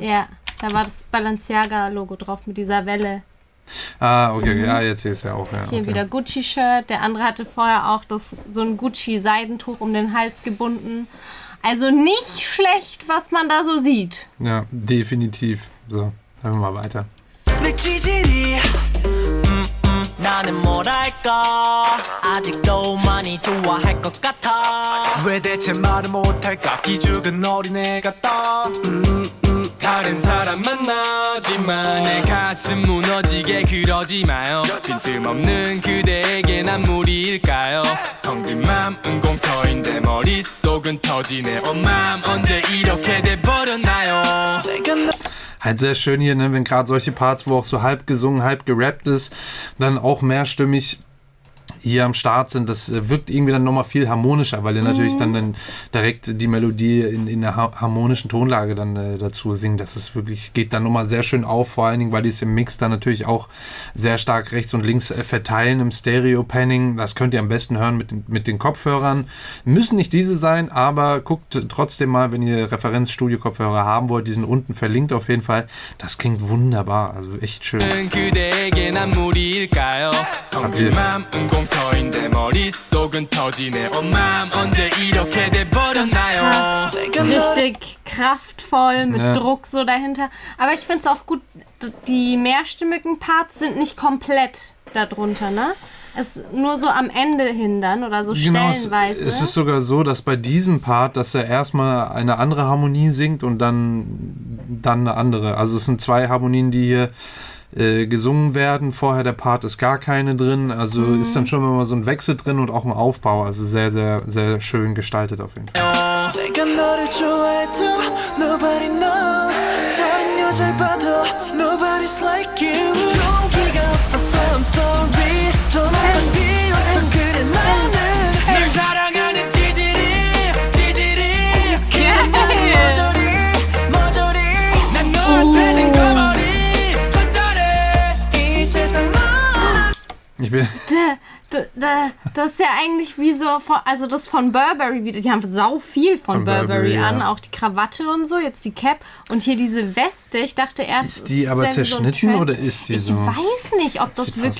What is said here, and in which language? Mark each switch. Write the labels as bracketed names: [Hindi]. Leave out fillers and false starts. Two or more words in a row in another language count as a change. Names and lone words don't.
[German] Ja, da war das Balenciaga-Logo drauf mit dieser Welle. Okay. Ja, jetzt hier ist ja auch. Ja, Hier okay. wieder Gucci-Shirt. Der andere hatte vorher auch so ein Gucci-Seidentuch um den Hals gebunden. Also nicht schlecht, was man da so sieht. Ja, definitiv. So, hören wir mal weiter. [Korean] 내 지질이 나는 뭐랄까 아직도 많이 좋아할 것 같아 왜 대체 말을 못할까 기죽은 어린애 같다 다른 사람 만나지만 내 가슴 무너지게 그러지 마요 빈틈없는 그대에게 난 무리일까요 텅 빈 맘은 공터인데 머릿속은 터지네 맘 언제 이렇게 돼버렸나요 [German] Halt sehr schön hier, ne, wenn gerade solche Parts, wo auch so halb gesungen, halb gerappt ist, dann auch mehrstimmig hier am Start sind, das wirkt irgendwie dann nochmal viel harmonischer, weil ihr natürlich dann direkt die Melodie in der harmonischen Tonlage dann dazu singt. Das ist wirklich, geht dann nochmal sehr schön auf, vor allen Dingen, weil die es im Mix dann natürlich auch sehr stark rechts und links verteilen im Stereo-Panning. Das könnt ihr am besten hören mit den Kopfhörern. Müssen nicht diese sein, aber guckt trotzdem mal, wenn ihr Referenz-Studio-Kopfhörer haben wollt, die sind unten verlinkt auf jeden Fall. Das klingt wunderbar, also echt schön. [Korean] 그대에게 난 무리일까요 텅 빈 맘은 공터인데 머릿속은 터지네 맘 언제 이렇게 돼버렸나요 [German] Richtig kraftvoll, mit Ja. Druck so dahinter. Aber ich finde es auch gut, die mehrstimmigen Parts sind nicht komplett darunter, ne? Es nur so am Ende hindern oder so Genau, stellenweise. es ist sogar so, dass bei diesem Part, dass er erstmal eine andere Harmonie singt und dann eine andere. Also es sind zwei Harmonien, die hier gesungen werden. Vorher der Part ist gar keine drin. Also ist dann schon immer so ein Wechsel drin und auch ein Aufbau. Also sehr, sehr, sehr schön gestaltet auf jeden Fall. [Korean] 내가 너를 좋아해도 [English] nobody knows [Korean] 다른 여자를 봐도 [English] nobody's like you [Korean] 용기가 없어서 [English] I'm sorry [Korean] 전화만 비웠어 그래 나는 널 사랑하는 찌질이 머저리 난 너한테는 거머리 헛다리 이 세상 넌 [German] Ich bin Das ist ja eigentlich wie so, also das von Burberry wieder. Die haben sau viel von Burberry an, ja. auch die Krawatte und so, jetzt die Cap und hier diese Weste. Ich dachte erst, Ist die es aber wäre so ein zerschnitten Trend. oder ist die so? Ich weiß nicht, ob das Sieht fast